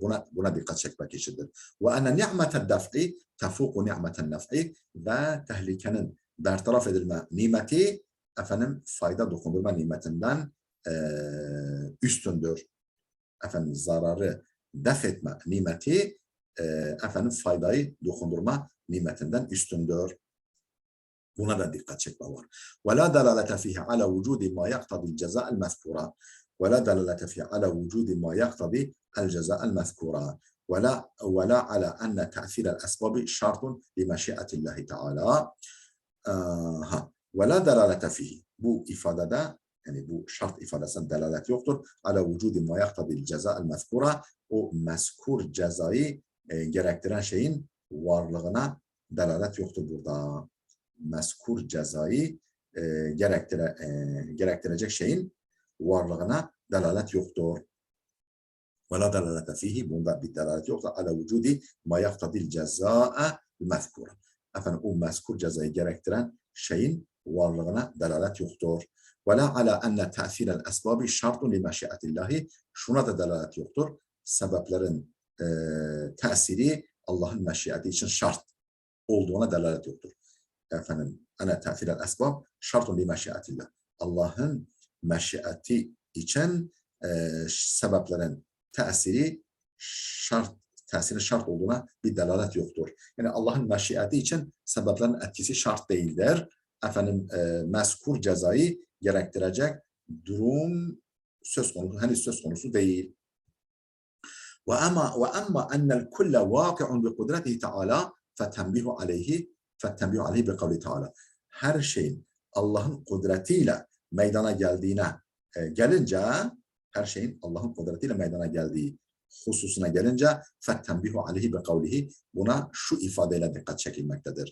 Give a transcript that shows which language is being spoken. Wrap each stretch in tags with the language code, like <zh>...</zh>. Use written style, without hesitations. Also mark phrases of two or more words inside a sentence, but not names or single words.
<tr>Buna dikkat çekmek içindir.</tr> <ar>وأن نعمة الدفع تفوق نعمة النفع,</ar> <tr>ve tehlikenin bertaraf edilme nimeti efendim fayda dokundurma nimetinden üstündür. Efendim zararı def etme nimeti efendim faydayı dokundurma nimetinden üstündür. Buna da dikkat çekme var.</tr> <ar>وَلَا دَلَالَةَ فِيهِ عَلَى وُجُودِ مَا يَقْتَضِي الْجَزَاءَ الْمَذْكُورَ. وَلَا دَلَالَةَ فِيهِ عَلَى وُجُودِ مَا يَقْتَضِي الْجَزَاءَ الْمَذْكُورَ. وَلَا عَلَى أَنَّ تَأْثِيرَ الْأَسْبَابِ شَرْطٌ لِمَشِيئَةِ اللّٰهِ تَعَالَى. وَلَا دَلَالَةَ فِيهِ.</ar> <tr>Bu ifadede, yani bu şart ifadesinde delalet yoktur.</tr> <ar>عَلَى وُجُودِ مَا يَقْتَضِي الْجَزَاءَ الْمَذْكُورَ.</ar> <tr>O mezkur cezayı gerektiren şeyin varlığına delalet yoktur burada. Mezkur cezayı gerektirecek şeyin varlığına delalet yoktur.</tr> <ar>وَلَا دَلَالَةَ فِيهِ.</ar> <tr>Bunda bir delalet yoktur.</tr> <ar>عَلَى وُجُودِ مَا يَقْتَضِي الْجَزَاءَ الْمَذْكُورَ.</ar> <tr>Efendim o mezkur cezayı gerektiren şeyin varlığına delalet yoktur.</tr> <ar>وَلَا عَلَى أَنَّ تَأْثِيرَ الْأَسْبَابِ شَرْطٌ لِمَشِيئَةِ اللّٰهِ.</ar> <tr>Şuna da delalet yoktur. Sebeplerin tesiri Allah'ın meşiyeti için şart olduğuna delalet yoktur.</tr> <ar>Efendim, أن تأثير الأسباب شرط لمشيئة الله.</ar> <tr>Allah'ın meşiyeti için sebeplerin tesiri şart olduğuna bir delalet yoktur. Yani Allah'ın meşiyeti için sebeplerin etkisi şart değildir. Efendim, mezkur cezayı gerektirecek durum henüz söz konusu değil.</tr> <ar>وأما أن الكل واقع بقدرته تعالى فالتنبيه عليه بقول تعالى.</ar> <tr>Her şeyin Allah'ın kudretiyle meydana gelince, her şeyin Allah'ın kudretiyle meydana geldiği hususuna gelince</tr> <ar>فالتنبيه عليه بقوله,</ar> <tr>buna şu ifadeyle dikkat çekilmektedir.</tr>